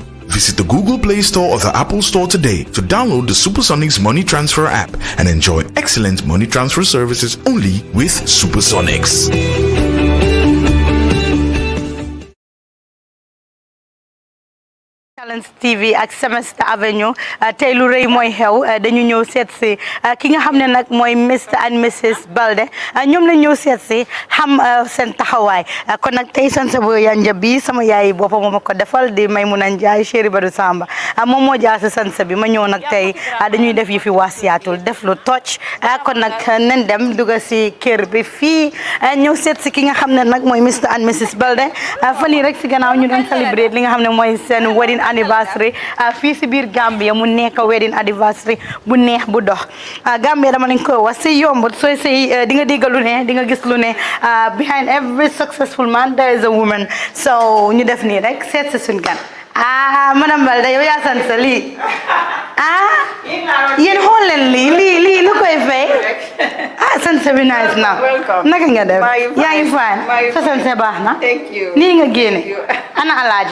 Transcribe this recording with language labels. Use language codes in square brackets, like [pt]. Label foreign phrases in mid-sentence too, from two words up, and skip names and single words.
[en] Visit the Google Play Store or the Apple Store today to download the Supersonics Money Transfer app and enjoy excellent money transfer services only with Supersonics. [wo] Talents TV ak Semester Avenue tey lu rëy mooy xew dañu ñëw seet si ki nga xam ne nag mooy Mr and Mrs Baldeh ñoom la ñëw seet si xam seen taxawaay kon nag tey sanse bu yanja bi sama yaay boppam moo ma ko defal di Maymuna Njaay chéri Badou Samba moom moo jaar si sanse bi ma ñëw nag tey dañuy def yi fi waa Seattle def lu toj kon nag nen dem dugg si kër bi fii ñëw seet si ki nga xam ne nag mooy Mr and Mrs Baldeh fan yii rek si gannaaw ñu doon célébrer li nga xam ne mooy seen [en] wedding anniversary [wo] fii si biir Gambia mu nekk [en] wedding anniversary [wo] bu neex bu dox Gambia dama leen ko wax si yombut sooy say di nga dégg lu ne di nga gis lu ne [en] behind every successful man there is a woman [wo] so ñu def nii rek seet si suñ gan madame Baldeh yow yaa sant lii yéen xool leen lii lu koy fay sant bi nice na naka nga def yaa ngi fine sa sant baax na nii nga génne ana alaaji